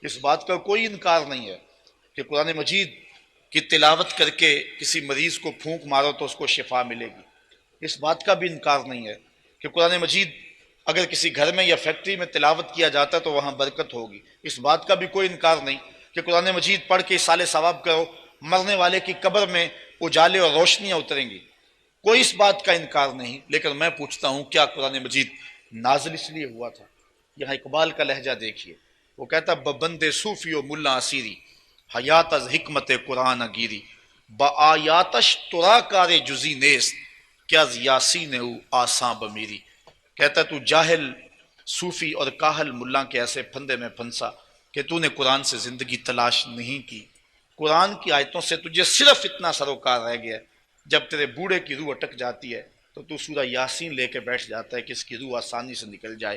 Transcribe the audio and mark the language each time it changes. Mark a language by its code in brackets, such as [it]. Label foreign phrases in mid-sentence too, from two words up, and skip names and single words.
[ur] اس بات کا کوئی انکار نہیں ہے کہ قرآن مجید کی تلاوت کر کے کسی مریض کو پھونک مارو تو اس کو شفا ملے گی، اس بات کا بھی انکار نہیں ہے کہ قرآن مجید اگر کسی گھر میں یا فیکٹری میں تلاوت کیا جاتا ہے تو وہاں برکت ہوگی، اس بات کا بھی کوئی انکار نہیں کہ قرآن مجید پڑھ کے اصالہ ثواب کرو، مرنے والے کی قبر میں اجالے اور روشنیاں اتریں گی، کوئی اس بات کا انکار نہیں۔ لیکن میں پوچھتا ہوں کیا قرآن مجید نازل اس لیے ہوا تھا؟ یہاں اقبال کا لہجہ دیکھیے، وہ کہتا [fa] ببند صوفی و ملا اسیری حیات از حکمت قرآن گیری با آیاتش ترا کار جزی نیست کیا یاسین او آساں بمیری۔ [ur] کہتا تو جاہل صوفی اور کاہل ملا کے ایسے پھندے میں پھنسا کہ تو نے قرآن سے زندگی تلاش نہیں کی، قرآن کی آیتوں سے تجھے صرف اتنا سروکار رہ گیا، جب تیرے بوڑھے کی روح اٹک جاتی ہے تو تو سورہ یاسین لے کے بیٹھ جاتا ہے کہ اس کی روح آسانی سے نکل جائے۔